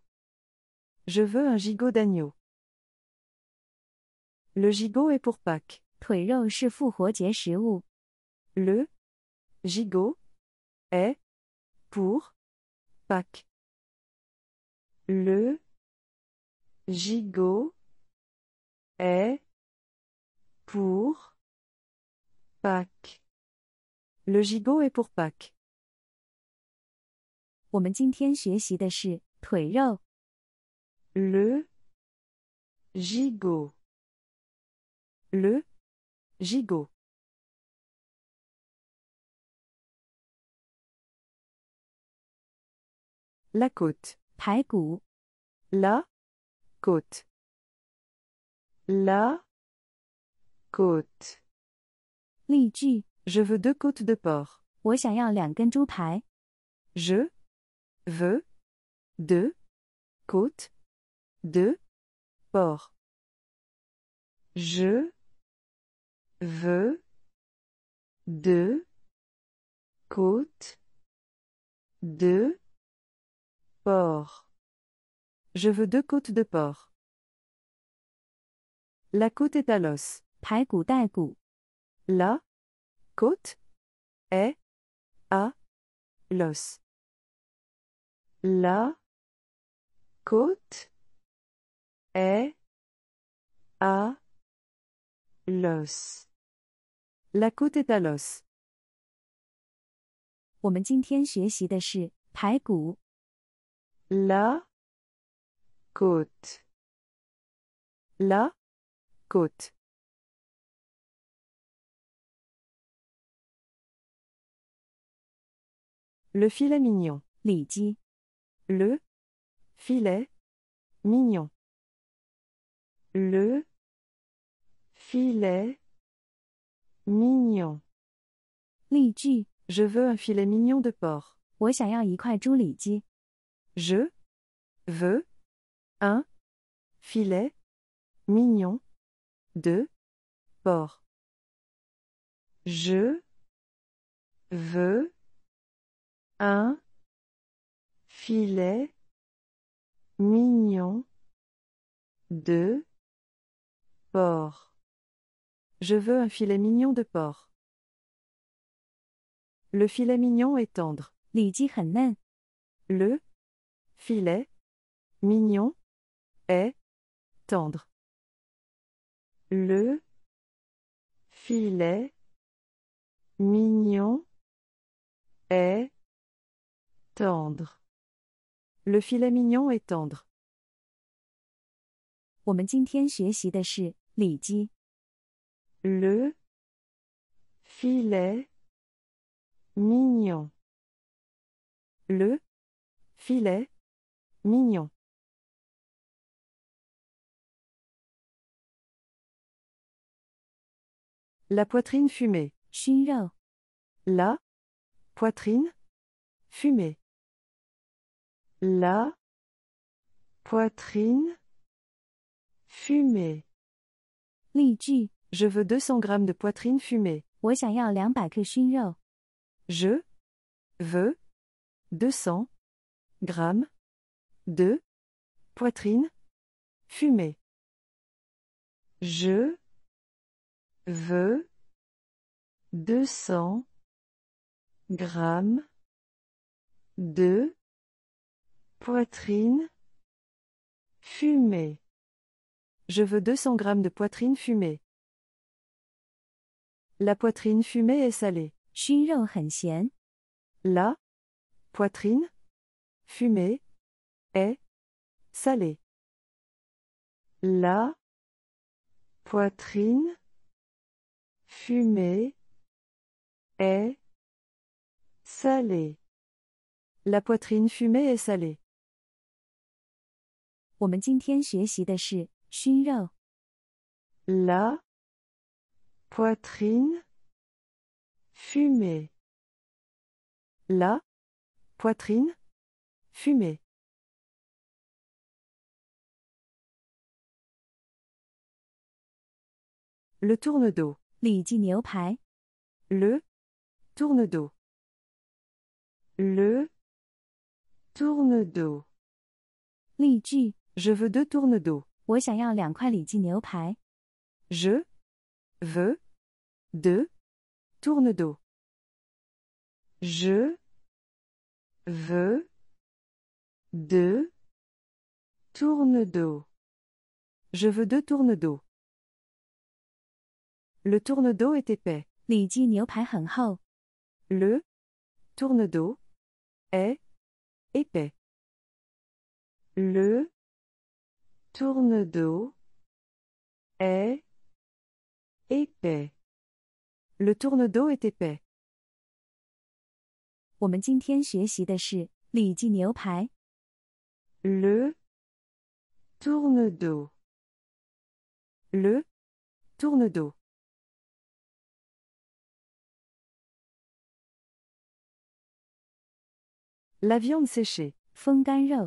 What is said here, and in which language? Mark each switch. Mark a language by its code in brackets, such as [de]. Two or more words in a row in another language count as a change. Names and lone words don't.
[fr] Je veux un gigot d'agneau. Le gigot est pour Pâques. [zh] 腿肉是复活节食物。 [fr] Le gigot est pour Pâques. Le gigot est pour Pâques. Le gigot est pour Pâques. [zh] 我们今天学习的是腿肉。 [fr] Le gigot. Le gigot. La côte. [zh] 排骨。 [fr] La côte. La côte. [zh] 例句： [fr] Je veux 2 côtes de porc. [zh] 我想要2根猪排。 [fr] Je veux 2 côtes de porc. Je veux 2 côtes de porc. Je veux 2 côtes de porc. La côte est à l'os. [zh] 排骨带骨。 [fr] La côte est à l'os. La côte est à l'os. La côte est à l'os. [zh] 我们今天学习的是排骨。 [fr] La côte. La côte. Le filet mignon. [zh] 里脊。 [fr] Le filet mignon. Le filet mignon. [zh] 例句： [fr] Je veux un filet mignon de porc. [zh] 我想要1块猪里脊。 [fr] Je veux un filet mignon de porc. Je veux un filet mignon de porc. Je veux un filet mignon de porc. Le filet mignon est tendre. [zh] 里脊很嫩。 [fr] Le filet mignon est tendre. Le filet mignon est tendre. Le filet mignon est tendre. [zh] 我们今天学习的是里脊。 [fr] Le filet mignon. Le filet mignon. La poitrine fumée. [zh] 熏肉。 [fr] La poitrine fumée. La poitrine Fumée. [zh] 例句： [fr] Je veux 200 grammes de poitrine fumée. [zh] 我想要200克熏肉。 [fr] Je veux 200 grammes de poitrine fumée. Je veux 200 grammes de poitrine fumée. Je veux 200 grammes de poitrine fumée. La poitrine fumée est salée. [zh] 熏肉很咸。 [fr] La poitrine fumée est salée. La poitrine fumée est salée. La poitrine fumée est salée. [zh] 我们今天学习的是熏肉。 [fr] La poitrine fumée. La poitrine fumée. Le tourne-dos. [zh] 里脊牛排。 [fr] Le tourne-dos. Le tourne-dos. [zh] 例句： [fr] Je veux 2 tourne-dos. [zh] 我想要2块里脊牛排。 [fr] Je veux 2 tourne-dos. Je veux 2 tourne-dos. Je veux 2 tourne-dos. Le tourne-dos est épais. [zh] 里脊牛排很厚。 [fr] Le tourne-dos est épais. Le tourne-dos est épais. Le tourne-dos est épais. [zh] 我们今天学习的是里脊牛排。 [fr] Le tourne-dos. Le tourne-dos. La viande séchée. [zh] 风干肉。